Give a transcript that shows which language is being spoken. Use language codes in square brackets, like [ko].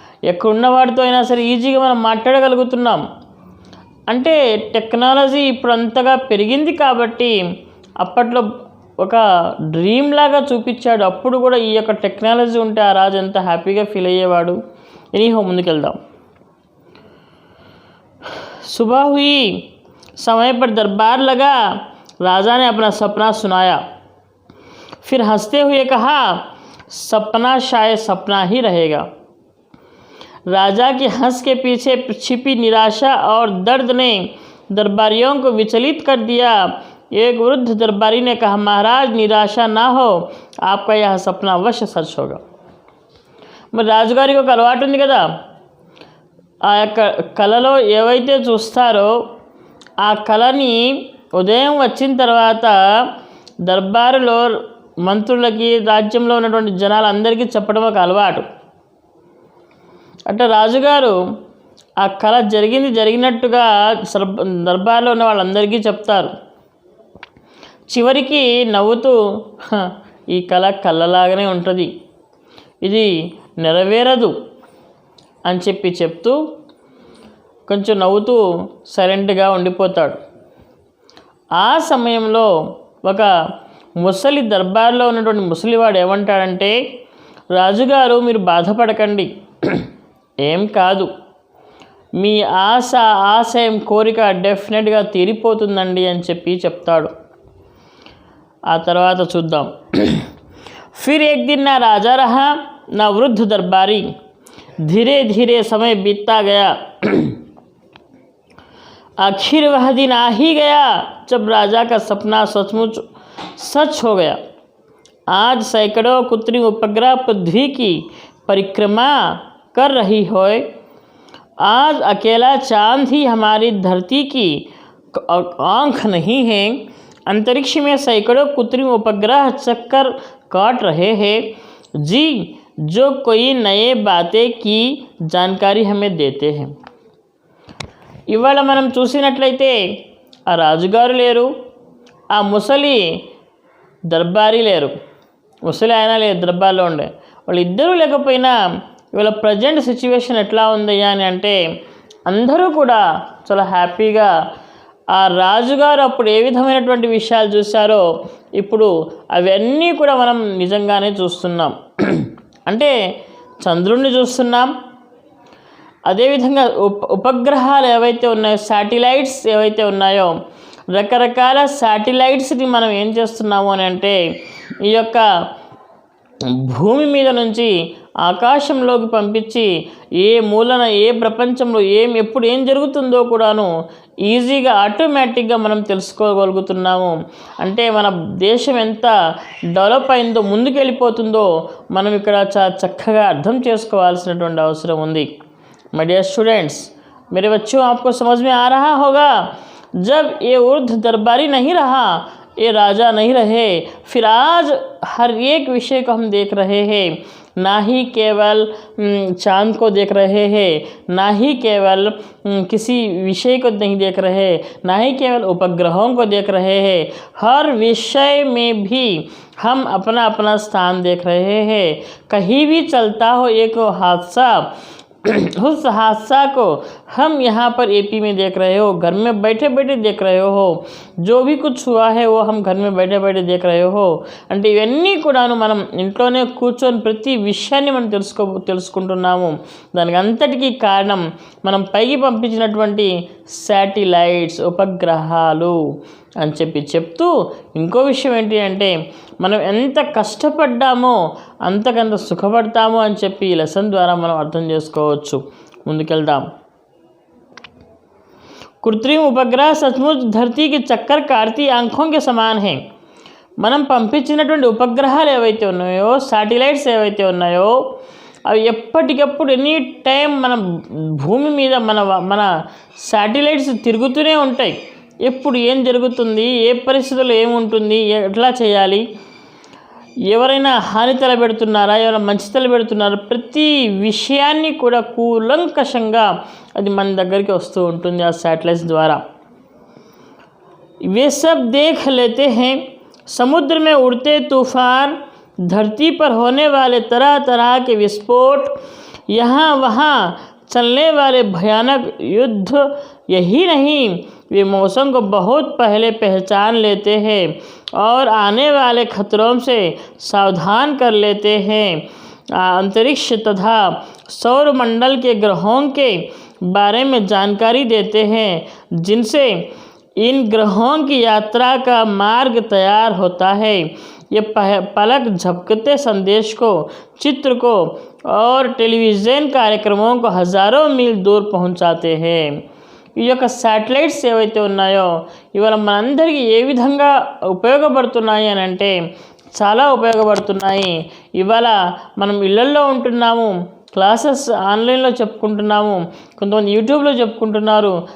[te] ఎక్కడున్న వాడితో అయినా సరే ఈజీగా మనం మాట్లాడగలుగుతున్నాం. అంటే టెక్నాలజీ ఇప్పుడు అంతగా పెరిగింది కాబట్టి అప్పట్లో ఒక డ్రీమ్ లాగా చూపించాడు. అప్పుడు కూడా ఈ యొక్క టెక్నాలజీ ఉంటే ఆ రాజు ఎంత హ్యాపీగా ఫీల్ అయ్యేవాడు. ఎనీహో ముందుకెళ్దాం. [hi] सुबह हुई, समय पर दरबार लगा। राजा ने अपना सपना सुनाया, फिर हंसते हुए कहा, सपना शायद सपना ही रहेगा। राजा के हंस के पीछे छिपी निराशा और दर्द ने दरबारियों को विचलित कर दिया। एक वृद्ध दरबारी ने कहा, महाराज निराशा ना हो, आपका यह सपना अवश्य सच होगा। [te] మరి రాజుగారికి ఒక అలవాటు ఉంది కదా, ఆ యొక్క కళలో ఏవైతే చూస్తారో ఆ కళని ఉదయం వచ్చిన తర్వాత దర్బారులో మంత్రులకి, రాజ్యంలో ఉన్నటువంటి జనాలందరికీ చెప్పడం ఒక అలవాటు. అంటే రాజుగారు ఆ కళ జరిగినట్టుగా దర్బార్లో ఉన్న వాళ్ళందరికీ చెప్తారు. చివరికి నవ్వుతూ, ఈ కళ కళ్ళలాగానే ఉంటుంది, ఇది నెరవేరదు అని చెప్తూ కొంచెం నవ్వుతూ సైలెంట్గా ఉండిపోతాడు. ఆ సమయంలో ఒక ముసలి దర్బార్లో ఉన్నటువంటి ముసలివాడు ఏమంటాడంటే, రాజుగారు మీరు బాధపడకండి, ఏం కాదు, మీ ఆశయం కోరిక డెఫినెట్గా తీరిపోతుందండి అని చెప్తాడు. ఆ తర్వాత చూద్దాం. [hi] फिर एक दिन ना राजा रहा ना वृद्ध दरबारी, धीरे धीरे समय बीतता गया। आखिर वह दिन आ ही गया जब राजा का सपना सचमुच सच हो गया। आज सैकड़ों कृत्रिम उपग्रह पृथ्वी की परिक्रमा कर रही हो। आज अकेला चांद ही हमारी धरती की आंख नहीं है, अंतरिक्ष में सैकड़ों कृत्रिम उपग्रह चक्कर काट रहे हैं जी, जो कोई नए बातें की जानकारी हमें देते हैं। [te] ఇవాళ మనం చూసినట్లయితే ఆ రాజుగారు లేరు, ఆ ముసలి దర్బారీ లేరు, ముసలి ఆయన లేదు దర్బార్లో ఉండే, వాళ్ళిద్దరూ లేకపోయినా ఇవాళ ప్రజెంట్ సిచ్యువేషన్ ఎట్లా ఉందయ్యా అని అంటే అందరూ కూడా చాలా హ్యాపీగా ఆ రాజుగారు అప్పుడు ఏ విధమైనటువంటి విషయాలు చూశారో ఇప్పుడు అవన్నీ కూడా మనం నిజంగానే చూస్తున్నాం. అంటే చంద్రుణ్ణి చూస్తున్నాం, అదేవిధంగా ఉపగ్రహాలు ఏవైతే ఉన్నాయో, శాటిలైట్స్ ఏవైతే ఉన్నాయో, రకరకాల శాటిలైట్స్ని మనం ఏం చేస్తున్నాము అని అంటే ఈ యొక్క భూమి మీద నుంచి ఆకాశంలోకి పంపించి ఏ మూలన ఏ ప్రపంచంలో ఎప్పుడు ఏం జరుగుతుందో కూడాను ఈజీగా ఆటోమేటిక్గా మనం తెలుసుకోగలుగుతున్నాము. అంటే మన దేశం ఎంత డెవలప్ అయిందో, ముందుకెళ్ళిపోతుందో మనం ఇక్కడ చక్కగా అర్థం చేసుకోవాల్సినటువంటి అవసరం ఉంది. [en] My dear students, [hi] मेरे बच्चों, आपको समझ में आ रहा होगा, जब ये ऊर्ध्व दरबारी नहीं रहा, ये राजा नहीं रहे, फिर आज हर एक विषय को हम देख रहे हैं. ना ही केवल चांद को देख रहे हैं, ना ही केवल किसी विषय को नहीं देख रहे, ना ही केवल उपग्रहों को देख रहे हैं, हर विषय में भी हम अपना अपना स्थान देख रहे हैं. कहीं भी चलता हो एक हादसा, उस हादसा को हम यहाँ पर एपी में देख रहे हो, घर में बैठे बैठे देख रहे हो. जो भी कुछ हुआ है वो हम घर में बैठे बैठे देख रहे हो. [te] అంటే ఇవన్నీ కూడాను మనం ఇంట్లోనే కూర్చొని ప్రతి విషయాన్ని మనం తెలుసుకుంటున్నాము. దానికి అంతటికీ కారణం మనం పైకి పంపించినటువంటి శాటిలైట్స్, ఉపగ్రహాలు అని చెప్తూ ఇంకో విషయం ఏంటి అంటే మనం ఎంత కష్టపడ్డామో అంతకంత సుఖపడతాము అని చెప్పి ఈ లెసన్ ద్వారా మనం అర్థం చేసుకోవచ్చు. ముందుకెళ్దాం. [hi] कृत्रिम उपग्रह सचमुच धरती की चक्कर काटती आंखों के समान है. [te] మనం పంపించినటువంటి ఉపగ్రహాలు ఏవైతే ఉన్నాయో, శాటిలైట్స్ ఏవైతే ఉన్నాయో, అవి ఎప్పటికప్పుడు ఎనీ టైం మన భూమి మీద మన శాటిలైట్స్ తిరుగుతూనే ఉంటాయి. ఎప్పుడు ఏం జరుగుతుంది, ఏ పరిస్థితుల్లో ఏముంటుంది, ఎట్లా చేయాలి, ఎవరైనా హాని తలపెడుతున్నారా, ఎవరైనా మంచి తలపెడుతున్నారా, ప్రతి విషయాన్ని కూడా కూలంకషంగా అది మన దగ్గరికి వస్తూ ఉంటుంది ఆ శాటిలైట్స్ ద్వారా. [hi] वे सब देख लेते हैं. समुद्र में उड़ते तूफान, धरती पर होने वाले तरह तरह के विस्फोट, यहाँ वहाँ चलने वाले भयानक युद्ध, यही नहीं वे मौसम को बहुत पहले पहचान लेते हैं और आने वाले खतरों से सावधान कर लेते हैं. अंतरिक्ष तथा सौरमंडल के ग्रहों के बारे में जानकारी देते हैं, जिनसे इन ग्रहों की यात्रा का मार्ग तैयार होता है. ये पलक झपकते संदेश को, चित्र को और टेलीविज़न कार्यक्रमों को हज़ारों मील दूर पहुंचाते हैं. [te] ఈ యొక్క శాటిలైట్స్ ఏవైతే ఉన్నాయో ఇవాళ మనందరికీ ఏ విధంగా ఉపయోగపడుతున్నాయి అని అంటే చాలా ఉపయోగపడుతున్నాయి. ఇవాళ మనం ఇళ్లల్లో ఉంటున్నాము, క్లాసెస్ ఆన్లైన్లో చెప్పుకుంటున్నాము, కొంతమంది యూట్యూబ్లో చెప్పుకుంటున్నారు.